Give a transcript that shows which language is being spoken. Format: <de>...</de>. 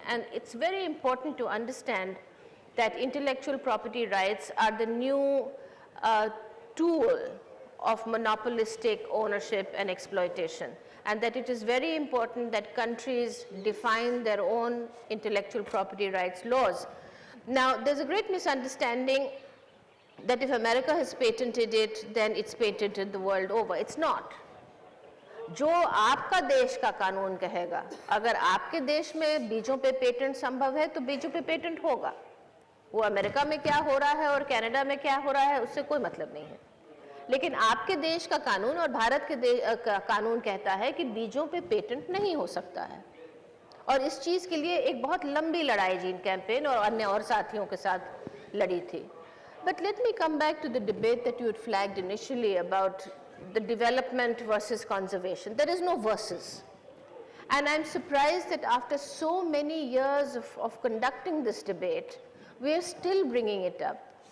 <en>And it's very important to understand that intellectual property rights are the new tool of monopolistic ownership and exploitation, and that it is very important that countries define their own intellectual property rights laws. Now, there's a great misunderstanding that if America has patented it, then it's patented the world over. It's not.</en> <hi>जो आपका देश का कानून कहेगा, अगर आपके देश में बीजों पे पेटेंट संभव है तो बीजों पे पेटेंट होगा. वो अमेरिका में क्या हो रहा है और कनाडा में क्या हो रहा है उससे कोई मतलब नहीं है. लेकिन आपके देश का कानून और भारत के कानून कहता है कि बीजों पे पेटेंट नहीं हो सकता है. और इस चीज़ के लिए एक बहुत लंबी लड़ाई जीन कैंपेन और अन्य और साथियों के साथ लड़ी थी.</hi> <en>But let me come back to the debate that you had flagged initially about the development versus conservation. There is no versus. And I'm surprised that after so many years of conducting this debate, we are still bringing it up.</en>